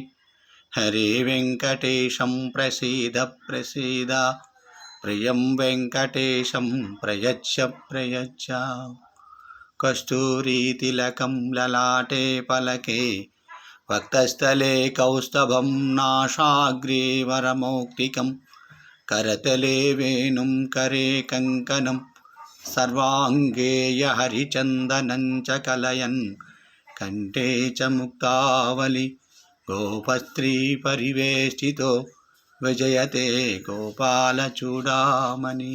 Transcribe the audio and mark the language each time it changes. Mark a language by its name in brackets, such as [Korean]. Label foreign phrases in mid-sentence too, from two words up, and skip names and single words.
[Sanskrit] హరే వెంకటేశం ప్రసీద ప్రసీద. ప్రియం వెంకటేశం ప్రయచ్చ ప్రయచ్చ. కస్తూరీతిలకం లలాటే పలకే వక్షస్థలే కౌస్తభం నాసాగ్రే వరమౌక్తికం. करतले वेणुं करे कङ्कणं सर्वाङ्गेय हरिचन्दनं च कलयन् कण्ठे च मुक्तावली गोपस्त्री परिवेष्टितो विजयते गोपालचूडामणि.